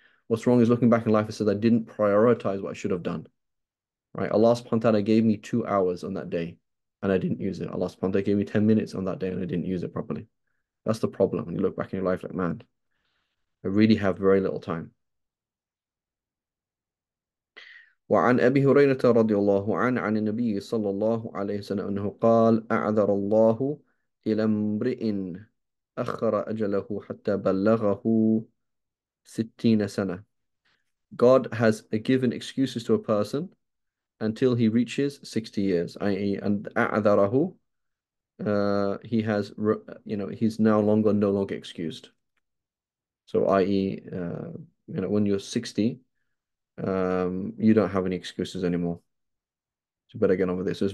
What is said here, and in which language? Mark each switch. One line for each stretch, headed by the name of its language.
English: What's wrong is looking back in life and says I didn't prioritize what I should have done, right? Allah subhanahu wa ta'ala gave me 2 hours on that day and I didn't use it. Allah subhanahu wa ta'ala gave me 10 minutes on that day and I didn't use it properly. That's the problem. When you look back in your life like, man, I really have very little time.
Arabic: وعن أبي هريرة رضي الله عنه عن النبي صلى الله عليه وسلم أنه قال أعذر الله إلى امرئ أخر أجله حتى بلغه 60 سنة.
English: God has given excuses to a person until he reaches 60 years, i.e., and
Arabic: أعذره,
English: he has, he's no longer excused. So, i.e., when you're 60, you don't have any excuses anymore. So better get on with this.